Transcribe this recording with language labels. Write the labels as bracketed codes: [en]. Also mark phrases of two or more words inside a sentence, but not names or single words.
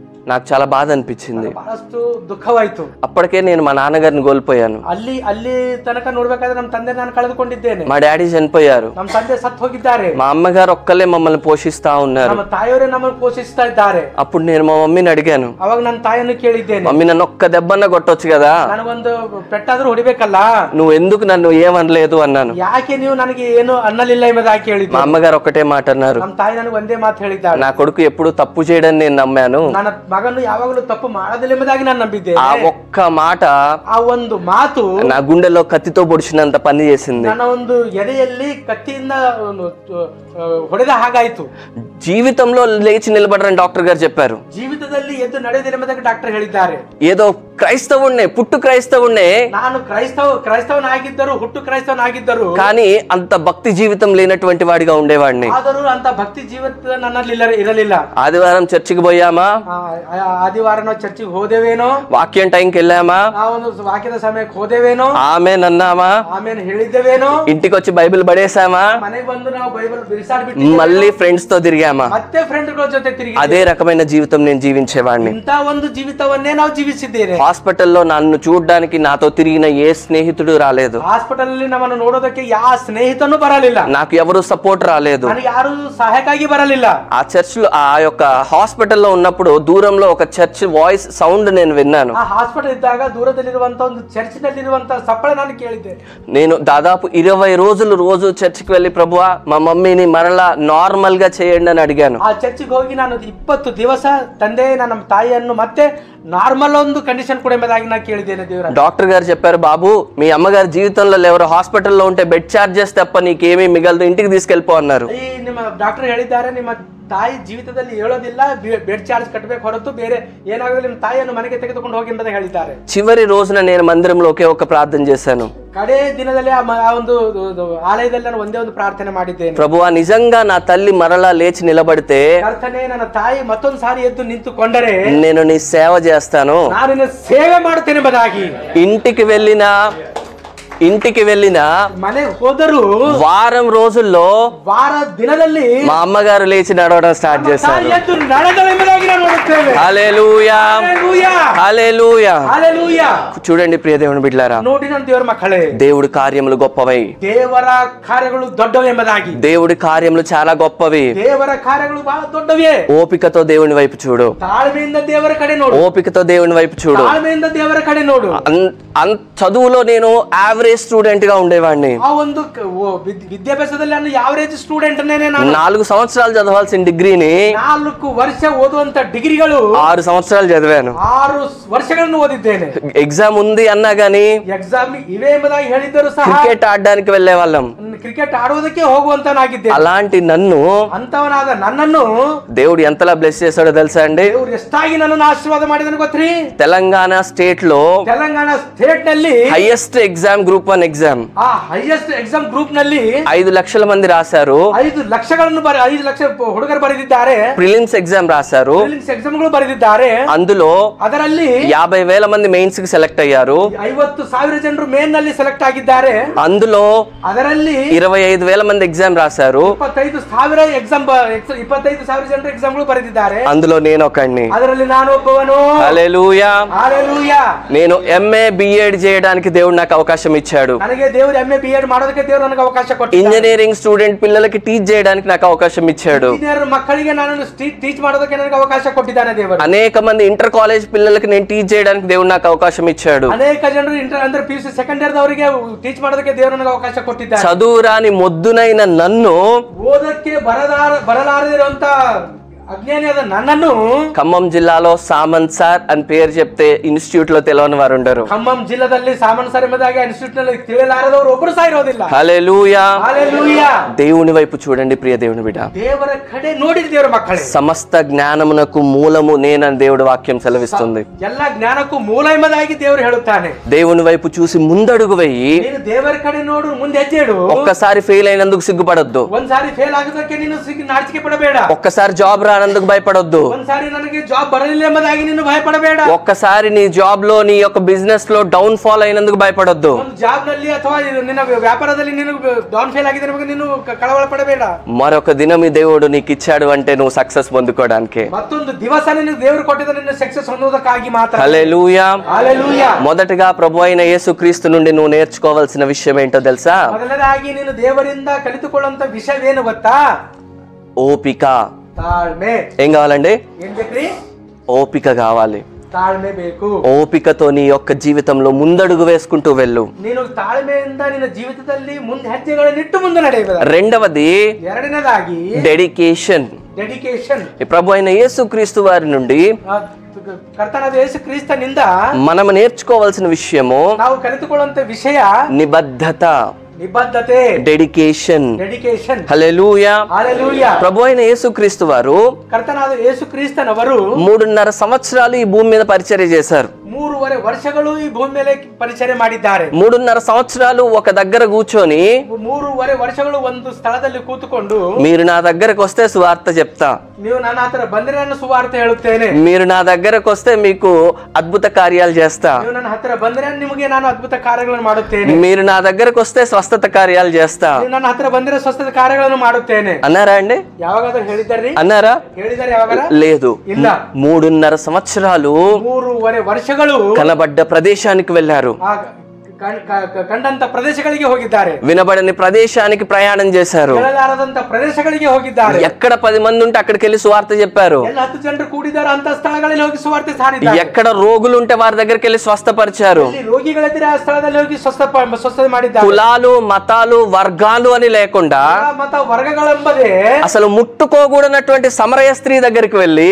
[te] నాకు చాలా బాధ అనిపించింది. [kn] ಬಹಳಷ್ಟು ದುಃಖವಾಯ್ತು. [te] అప్పటికే నేను మా నాన్నగారిని కోల్పోయాను. [kn] ಅಲ್ಲಿ ತನಕ ನೋಡ್ಬೇಕಾದ್ರೆ ನಮ್ಮ ತಂದೆ ನಾನು ಕಳೆದುಕೊಂಡಿದ್ದೇನೆ. [te] మా డాడీ చనిపోయారు. [kn] ನಮ್ಮ ತಂದೆ ಸತ್ತು ಹೋಗಿದ್ದಾರೆ. [te] మా అమ్మగారు ఒక్కలే మమ్మల్ని పోషిస్తా ఉన్నారు. [kn] ನಮ್ಮ ತಾಯಿಯವರೇ ನಮ್ಮನ್ನು ಪೋಷಿಸ್ತಾ ಇದ್ದಾರೆ. [te] అప్పుడు నేను మా మమ్మీని అడిగాను, [kn] ಅವಾಗ ನನ್ನ ತಾಯಿಯನ್ನು ಕೇಳಿದ್ದೇನೆ, [te] మమ్మీ నన్ను ఒక్క దెబ్బన్న కొట్టొచ్చు కదా, [kn] ನನಗೊಂದು ಪೆಟ್ಟಾದ್ರೂ ಹೊಡಿಬೇಕಲ್ಲ, [te] నువ్వు ఎందుకు నన్ను ఏమనలేదు అన్నాను. [kn] ಯಾಕೆ ನೀವು ನನಗೆ ಏನು ಅನ್ನಲಿಲ್ಲ ಎಂಬುದಾಗಿ ಕೇಳಿದ್ದೆ. [te] మా అమ్మగారు ఒక్కటే మాట అన్నారు, [kn] ನಮ್ಮ ತಾಯಿ ನನಗೆ ಒಂದೇ ಮಾತು ಹೇಳಿದ್ದಾಳೆ, [te] నా కొడుకు ఎప్పుడు తప్పు చేయడని నేను నమ్మాను, [kn] ನನ್ನ ಮಗನು ಯಾವಾಗಲೂ ತಪ್ಪು ಮಾಡೋದಿಲ್ಲ ಎಂಬುದಾಗಿ ನಾನು ನಂಬಿದ್ದೇನೆ. [te] ఆ ఒక్క మాట [kn] ಆ ಒಂದು ಮಾತು [te] నా గుండెలో కత్తితో పొడిచినంత పని చేసింది. [kn] ನನ್ನ ಒಂದು ಎದೆಯಲ್ಲಿ ಕತ್ತಿಯಿಂದ ಹೊಡೆದ ಹಾಗಾಯ್ತು. [te] జీవితంలో లేచి నిలబడరని డాక్టర్ గారు చెప్పారు. [kn] ಜೀವಿತದಲ್ಲಿ ಎದ್ದು ನಡೆಯುವುದಿಲ್ಲ ಎಂಬುದಾಗಿ ಡಾಕ್ಟರ್ ಹೇಳಿದ್ದಾರೆ. [te] ఏదో క్రైస్తవుణ్ణే, పుట్టు క్రైస్తవుణ్ణే, [kn] ನಾನು ಕ್ರೈಸ್ತವನಾಗಿದ್ದರು, ಹುಟ್ಟು ಕ್ರೈಸ್ತವನಾಗಿದ್ದರು, [te] కానీ అంత భక్తి జీవితం లేనటువంటి వాడిగా ఉండేవాడిని. [kn] ಆದರೂ ಅಂತ ಭಕ್ತಿ ಜೀವಿತ ನನ್ನಲ್ಲಿ ಇರಲಿಲ್ಲ. [te] ఆదివారం చర్చికి పోయామా, [kn] ಆದಿವಾರ ನಾವು ಚರ್ಚಿಗೆ ಹೋದೇವೇನೋ, [te] వాక్యం టైంకి వెళ్ళామా, [kn] ನಾವೊಂದು ವಾಕ್ಯದ ಸಮಯಕ್ಕೆ ಹೋದೇವೇನೋ, [te] ఆమెన్ అన్నామా, [kn] ಆಮೇಲೆ ಹೇಳಿದ್ದೇವೇನೋ, [te] ఇంటికి వచ్చి బైబిల్ పడేసామా, [kn] ಮನೆಗೆ ಬಂದು ನಾವು ಬೈಬಲ್ ಬಿಸಾಡ್ಬಿಟ್ಟು [te] మళ్ళీ ఫ్రెండ్స్ తో తిరిగామా, [kn] ಮತ್ತೆ ಫ್ರೆಂಡ್ಗಳ ಜೊತೆ ತಿರುಗಿ [te] అదే రకమైన జీవితం నేను జీవించేవాడిని. [kn] ಇಂತ ಒಂದು ಜೀವಿತವನ್ನೇ ನಾವು ಜೀವಿಸಿದ್ದೇವೆ. [te] హాస్పిటల్లో నన్ను చూడడానికి నాతో తిరిగిన ఏ స్నేహితుడు రాలేదు. [kn] ಹಾಸ್ಪಿಟಲ್ ಅಲ್ಲಿ ನಮ್ಮನ್ನು ನೋಡೋದಕ್ಕೆ ಯಾವ ಸ್ನೇಹಿತನೂ ಬರಲಿಲ್ಲ. [te] నాకు ఎవరు సపోర్ట్ రాలేదు. [kn] ನನಗೆ ಯಾರು ಸಹಾಯಕ್ಕಾಗಿ ಬರಲಿಲ್ಲ. [te] ఆ చర్చ్ లో, ఆ యొక్క హాస్పిటల్లో ఉన్నప్పుడు దూరంలో ఒక [en] church voice sound [te] నేను విన్నాను. [kn] ಆ ಹಾಸ್ಪಿಟಲ್ ಇದ್ದಾಗ ದೂರದಲ್ಲಿರುವಂತ ಒಂದು ಚರ್ಚ್ ನಲ್ಲಿರುವಂತ ಸಪ್ಪಳೆ ನಾನು ಕೇಳಿದ್ದೆ. [te] నేను దాదాపు 20 రోజులు రోజు చర్చికి వెళ్ళి, ప్రభువా మా మమ్మీని మరలా నార్మల్ గా చేయండి అని అడిగాను. [kn] ಆ ಚರ್ಚಿಗೆ ಹೋಗಿ ನಾನು 20 ದಿವಸ ತಂದೆ ನನ್ನ ತಾಯಿಯನ್ನು ಮತ್ತೆ నార్మల్ ಒಂದು [te] కండిషన్ కూడా [kn] ఎంబదాಗಿ ನಾನು ಕೇಳಿದ್ದೇನೆ. ದೇವರ [te] డాక్టర్ గారు చెప్పారు, బాబు మీ అమ్మగారు జీవితంలో ఎవరు హాస్పిటల్లో ఉంటే [en] bed charges [te] తప్ప నీకేమీ మిగలదు, ఇంటికి తీసుకెళ్ళిపో అన్నారు. [kn] ಈ ನಿಮ್ಮ ಡಾಕ್ಟರ್ ಹೇಳಿದ್ದಾರೆ, ನಿಮ್ಮ ತಾಯಿ ಜೀವಿತದಲ್ಲಿ ಹೇಳೋದಿಲ್ಲ, [en] bed charge [kn] ಕಟ್ಟಬೇಕು ಹೊರತು ಬೇರೆ ಏನಾಗಲಿ, ನಿಮ್ಮ ತಾಯಿಯನ್ನು ಮನೆಗೆ ತೆಗೆದುಕೊಂಡು ಹೋಗಿ ಎಂಬುದಾಗಿ ಹೇಳಿದ್ದಾರೆ. [te] చివరి రోజున నేను మందిరంలో ఒకే ఒక ప్రార్థన చేశాను. [kn] ಕಡೆ ದಿನದಲ್ಲಿ ಆ ಒಂದು ಆಲಯದಲ್ಲಿ ನಾನು ಒಂದೇ ಒಂದು ಪ್ರಾರ್ಥನೆ ಮಾಡಿದ್ದೇನೆ. [te] ప్రభువా నిజంగా నా తల్లి మరలా లేచి నిలబడితే, [kn] ಕರ್ತನೇ ನನ್ನ ತಾಯಿ ಮತ್ತೊಂದು ಸಾರಿ ಎದ್ದು ನಿಂತುಕೊಂಡರೆ [te] నేను నీ సేవ చేస్తాను. [kn] ನಾನು ನಿನ್ನ ಸೇವೆ ಮಾಡುತ್ತೇನೆ ಎಂಬುದಾಗಿ. [te] ఇంటికి వెళ్ళిన [kn] ಮನೆಗೆ ಹೋದರೂ [te] వారం రోజుల్లో [kn] ವಾರ ದಿನದಲ್ಲಿ [te] మా అమ్మగారు లేచి నడవడం స్టార్ట్ చేశారు. [kn] ಎದ್ದು ನಡೆದಳು ಎಂಬುದಾಗಿ ನಾವು ನೋಡುತ್ತೇವೆ. [te] హల్లెలూయా, హల్లెలూయా, హల్లెలూయా. హల్లెలూయా. చూడండి ప్రియ దేవుని బిడ్డలారా, [kn] ನೋಡಿ ನನ್ನ ದೇವರ ಮಕ್ಕಳೇ, [te] దేవుడి కార్యములు గొప్పవి. [kn] ದೇವರ ಕಾರ್ಯಗಳು ದೊಡ್ಡವು ಎಂಬುದಾಗಿ. [te] దేవుడి కార్యములు చాలా గొప్పవి. [kn] ದೇವರ ಕಾರ್ಯಗಳು ಬಹಳ ದೊಡ್ಡವೇ. [te] ఓపికతో దేవుని వైపు చూడు, [kn] ತಾಳ್ಮೆಯಿಂದ ದೇವರ ಕಡೆ ನೋಡು, [te] ఓపికతో దేవుని వైపు చూడు. [kn] ತಾಳ್ಮೆಯಿಂದ ದೇವರ ಕಡೆ ನೋಡು. [te] చదువులో నేను [en] average student [te] గా ఉండేవాడిని. [kn] ಆ ಒಂದು ವಿದ್ಯಾಭ್ಯಾಸದಲ್ಲಿ ನಾನು [en] average student [kn] ನೇನೆ. ನಾನು [te] 4 సంవత్సరాలు చదవాల్సిన డిగ్రీని [kn] 4 ವರ್ಷ ಓದುವಂತ ಡಿಗ್ರಿಗಳು [te] 6 సంవత్సరాలు చదివాను. [kn] 6 ವರ್ಷಗಳನ್ನು ಓದಿದ್ದೇನೆ. [te] ఎగ్జామ్ ఉంది అన్నా గానీ [kn] ಎಕ್ಸಾಮ್ ಇವೆ ಎಂಬುದಾಗಿ ಹೇಳಿದ್ದರು ಸಹ [te] క్రికెట్ ఆడడానికి వెళ్లే వాళ్ళం. [kn] ಕ್ರಿಕೆಟ್ ಆಡುವುದಕ್ಕೆ ಹೋಗುವಂತನಾಗಿದ್ದೆ. [te] అలాంటి నన్ను [kn] ಅಂತವನಾದ ನನ್ನನ್ನು [te] దేవుడు ఎంతలా బ్లెస్ చేశాడో తెలుసా అండి? [kn] ದೇವರು ಎಷ್ಟಾಗಿ ನನ್ನನ್ನು ಆಶೀರ್ವಾದ ಮಾಡಿದನು ಗೊತ್ತ್ರಿ? [te] తెలంగాణ స్టేట్ లో [kn] ತೆಲಂಗಾಣ ಸ್ಟೇಟ್ ನಲ್ಲಿ [en] highest exam Group 1 exam, [kn] ಆ [en] highest exam group [kn] ನಲ್ಲಿ [te] 5 లక్షల మంది రాశారు. [kn] 5 ಲಕ್ಷ ಹುಡುಗರು ಬರೆದಿದ್ದಾರೆ. [te] ప్రిలిమ్స్ ఎగ్జామ్ రాశారు. [kn] ಪ್ರಿಲಿಮ್ಸ್ ಎಕ್ಸಾಮ್ಗಳು ಬರೆದಿದ್ದಾರೆ. [te] అందులో [kn] ಅದರಲ್ಲಿ [te] 50,000 మంది మెయిన్స్ కి సెలెక్ట్ అయ్యారు. [kn] 50,000 ಜನರು ಮೇನ್ ನಲ್ಲಿ ಸೆಲೆಕ್ಟ್ ಆಗಿದ್ದಾರೆ. [te] అందులో [kn] ಅದರಲ್ಲಿ [te] 25,000 మంది ఎగ్జామ్ రాశారు. [kn] 25,000 ಜನರು ಎಕ್ಸಾಮ್ಗಳು ಬರೆದಿದ್ದಾರೆ. [te] అందులో నేను ఒకడిని. [kn] ಅದರಲ್ಲಿ ನಾನು ಒಬ್ಬವನು. [te] హల్లెలూయా, హల్లెలూయా. నేను [en] MA BEd [te] చేయడానికి దేవుడు నాకు అవకాశం ఇచ్చాడు. [kn] ನನಗೆ ದೇವರು [en] MA BEd [kn] ಮಾಡೋದಕ್ಕೆ ದೇವರು ನನಗೆ ಅವಕಾಶ ಕೊಟ್ಟಿದ್ದಾನೆ. [en] engineering student [te] పిల్లలకి టీచ్ చేయడానికి నాకు అవకాశం ఇచ్చాడు. [kn] ಇಂಜಿನಿಯರ್ ಮಕ್ಕಳಿಗೆ ನಾನು ಟೀಚ್ ಮಾಡೋದಕ್ಕೆ ನನಗೆ ಅವಕಾಶ ಕೊಟ್ಟಿದ್ದಾನೆ ದೇವರು. [te] అనేక మంది ఇంటర్ కాలేజ్ పిల్లలకి నేను టీచ్ చేయడానికి దేవుడు నాకు అవకాశం ఇచ్చాడు. [kn] ಅನೇಕ ಜನರು ಇಂಟರ್ ಅಂದ್ರೆ PUC [en] second year [kn] ದವರಿಗೆ ಟೀಚ್ ಮಾಡೋದಕ್ಕೆ ದೇವರು ನನಗೆ ಅವಕಾಶ ಕೊಟ್ಟಿದ್ದಾನೆ. [te] చదువురాని మొద్దునైన నన్ను, [kn] ಓದಕ್ಕೆ ಬರಲಾರದಿರುವಂತ అజ్ఞానియాದ నన్నను [te] ఖమ్మం జిల్లాలో సామంత్ సార్ అని పేరు చెప్తే ఇన్స్టిట్యూట్ లో తెలియని వారు ఉండరు. [kn] ఖమ్మం జిల్లాದಲ್ಲಿ ಸಾಮಂತ್ ಸರ್ ಎಂಬುದಾಗಿ ಇನ್ಸ್ಟಿಟ್ಯೂಟ್ ನಲ್ಲಿ ತಿಳಿಯಲಾರದವರು ಒಬ್ಬರು ಸಹ ಇರೋದಿಲ್ಲ. [te] హల్లెలూయా, హల్లెలూయా. దేవుని వైపు చూడండి ప్రియ దేవుని బిడ్డ. [kn] దేవర కಡೆ ನೋಡಿರಿ ದೇವರ ಮಕ್ಕಳೇ. [te] సమస్త జ్ఞానమునకు మూలము నేనని దేవుడి వాక్యం సెలవిస్తుంది. [kn] ಎಲ್ಲ ಜ್ಞಾನಕ್ಕೂ ಮೂಲ ಎಂಬುದಾಗಿ ದೇವರು ಹೇಳುತ್ತಾನೆ. [te] దేవుని వైపు చూసి ముందడుగు వెయ్యి. [kn] ನೀನು ದೇವರ ಕಡೆ ನೋಡು, ಮುಂದೆ ಹೆಜ್ಜೆ ಇಡು. [te] ఒక్కసారి ఫెయిల్ అయినందుకు సిగ్గుపడొద్దు. [kn] ಒಂದ್ಸಾರಿ ಫೇಲ್ ಆಗೋದಕ್ಕೆ ನೀನು ನಾಚಿಕೆ ಪಡಬೇಡ. [te] ఒక్కసారి జాబ్ రానందుకు భయపడొద్దు. [kn] ಒಂದ್ಸಾರಿ ನನಗೆ ಜಾಬ್ ಬರಲಿಲ್ಲ ಎಂಬುದಾಗಿ ನೀನು ಭಯಪಡಬೇಡ. [te] ఒక్కసారి నీ జాబ్ లో నీ యొక్క బిజినెస్ లో [en] downfall [te] అయినందుకు భయపడొద్దు. [kn] ಒಂದು ಜಾಬ್ ನಲ್ಲಿ ಅಥವಾ ನಿನ್ನ ವ್ಯಾಪಾರದಲ್ಲಿ ನೀನು [en] down fail [kn] ಆಗಿದೆ ಎಂಬುದಾಗಿ ನೀನು ಕಳವಳ ಪಡಬೇಡ. [te] మరొక దినం ఈ దేవుడు నీకు ఇచ్చాడు అంటే నువ్వు సక్సెస్ పొందుకోవడానికి. [kn] ಮತ್ತೊಂದು ದಿವಸ ನಿನಗೆ ದೇವರು ಕೊಟ್ಟಿದ್ದ ನಿನ್ನ ಸಕ್ಸెస్ ಹೊಂದುವುದಕ್ಕಾಗಿ ಮಾತ್ರ. [te] హల్లెలూయా. హల్లెలూయా. మొదటగా ప్రభు అయిన యేసుక్రీస్తు నుండి నువ్వు నేర్చుకోవాల్సిన విషయం ఏంటో తెలుసా? [kn] ಮೊದಲನೇದಾಗಿ ನೀನು ದೇವರಿಂದ ಕಲಿತುಕೊಳ್ಳುವಂತ ವಿಷಯವೇನು ಗೊತ್ತಾ? [te] ఓపిక. [kn] ತಾಳ್ಮೆ. [te] ఏం కావాలండి? [kn] ಏನ್ ಬೇಕ್ರಿ? [te] ఓపిక కావాలి. [kn] ತಾಳ್ಮೆ ಬೇಕು. [te] ఓపికతో నీ యొక్క జీవితంలో ముందడుగు వేసుకుంటూ వెళ్ళు. [kn] ನೀನು ತಾಳ್ಮೆಯಿಂದ ನಿನ್ನ ಜೀವಿತದಲ್ಲಿ ಮುಂದೆ ಹೆಜ್ಜೆಗಳನ್ನಿಟ್ಟು ಮುಂದೆ ನಡೆಯಬೇಕು. [te] రెండవది [kn] ಎರಡನೇದಾಗಿ [te] డెడికేషన్. [kn] ಡೆಡಿಕೇಶನ್. [te] ప్రభు అయిన యేసుక్రీస్తు వారి నుండి [kn] ಕರ್ತನಾದ ಯೇಸು ಕ್ರಿಸ್ತನಿಂದ [te] మనం నేర్చుకోవాల్సిన విషయము [kn] ನಾವು ಕಲಿತುಕೊಳ್ಳುವಂತ ವಿಷಯ [te] నిబద్ధత, [kn] నిబద్ధತೆ, [te] డెడికేషన్. [kn] ಡೆಡಿಕೇಶನ್. [te] హల్లెలూయా. హల్లెలూయా. ప్రభు అయిన యేసుక్రీస్తు వారు [kn] ಕರ್ತನಾದ ಯೇಸು ಕ್ರಿಸ್ತನವರು [te] 3.5 సంవత్సరాలు ఈ భూమి మీద పరిచర్య చేశారు. [kn] 3.5 ವರ್ಷಗಳು ಈ ಭೂಮಿ ಮೇಲೆ ಪರಿಚಯ ಮಾಡಿದ್ದಾರೆ. [te] 3.5 సంవత్సరాలు ఒక దగ్గర కూర్చొని [kn] 3.5 ವರ್ಷಗಳು ಒಂದು ಸ್ಥಳದಲ್ಲಿ ಕೂತುಕೊಂಡು [te] మీరు నా దగ్గరకు వస్తే సువార్త చెప్తా, [kn] ನೀವು ನನ್ನ ಹತ್ರ ಬಂದ್ರೆ ನಾನು ಸುವಾರ್ತೆ ಹೇಳುತ್ತೇನೆ, [te] మీరు నా దగ్గరకు వస్తే మీకు అద్భుత కార్యాలు చేస్తా, [kn] ನೀವು ನನ್ನ ಹತ್ರ ಬಂದ್ರೆ ನಿಮಗೆ ನಾನು ಅದ್ಭುತ ಕಾರ್ಯಗಳನ್ನು ಮಾಡುತ್ತೇನೆ, [te] మీరు నా దగ్గరకు వస్తే స్వస్థత కార్యాలు చేస్తా, [kn] ನೀವು ನನ್ನ ಹತ್ರ ಬಂದ್ರೆ ಸ್ವಸ್ಥತೆ ಕಾರ್ಯಗಳನ್ನು ಮಾಡುತ್ತೇನೆ [te] అన్నారా అండి? [kn] ಯಾವಾಗಾದ್ರೂ ಹೇಳಿದಾರ್ರಿ? [te] అన్నారా? [kn] ಹೇಳಿದಾರೆ ಯಾವಾಗಾರ? [te] లేదు. [kn] ಇಲ್ಲ. [te] 3.5 సంవత్సరాలు [kn] 3.5 ವರ್ಷಗಳು [te] కనబడ్డ ప్రదేశానికి వెళ్ళారు, [kn] ಕಂಡಂತ ಪ್ರದೇಶಗಳಿಗೆ ಹೋಗಿದ್ದಾರೆ, [te] వినబడని ప్రదేశానికి ప్రయాణం చేశారు, [kn] ಕೇಳಲಾರದಂತ ಪ್ರದೇಶಗಳಿಗೆ ಹೋಗಿದ್ದಾರೆ, [te] ఎక్కడ 10 మంది ఉంటే అక్కడికి వెళ్ళి సువార్త చెప్పారు, [kn] ಎಲ್ಲ 10 ಜನರು ಕೂಡಿದ್ದಾರೆ ಅಂತ ಸ್ಥಳಗಳಲ್ಲಿ ಹೋಗಿ ಸುವಾರ್ತೆ ಸಾರಿದ್ದಾರೆ, [te] ఎక్కడ రోగులు ఉంటే వారి దగ్గరికి వెళ్ళి స్వస్థపరిచారు, [kn] ಇಲ್ಲಿ ರೋಗಿಗಳಿದ್ರೆ ಆ ಸ್ಥಳದಲ್ಲಿ ಹೋಗಿ ಸ್ವಸ್ಥತೆ ಮಾಡಿದ್ದಾರೆ. [te] కులాలు, మతాలు, వర్గాలు అని లేకుండా [kn] ಮತ ವರ್ಗಗಳೆಂಬುದೇ [te] అసలు ముట్టుకోకూడనటువంటి సమరయ స్త్రీ దగ్గరికి వెళ్ళి